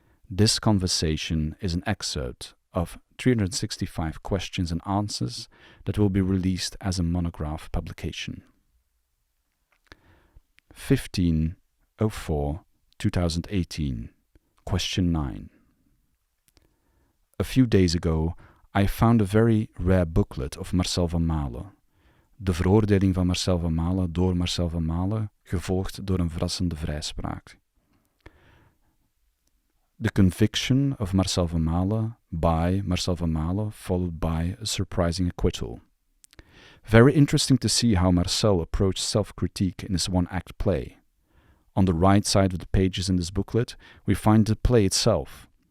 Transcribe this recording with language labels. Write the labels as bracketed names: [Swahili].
[English] This conversation is an excerpt of 365 questions and answers that will be released as a monograph publication. 15/04/2018, Question 9. A few days ago, I found a very rare booklet of Marcel van Malen. [Dutch] De veroordeling van Marcel van Malen door Marcel van Malen, gevolgd door een verrassende vrijspraak. [English] The conviction of Marcel van Malen by Marcel van Malen, followed by a surprising acquittal. Very interesting to see how Marcel approached self-critique in his one-act play. On the right side of the pages in this booklet, we find the play itself.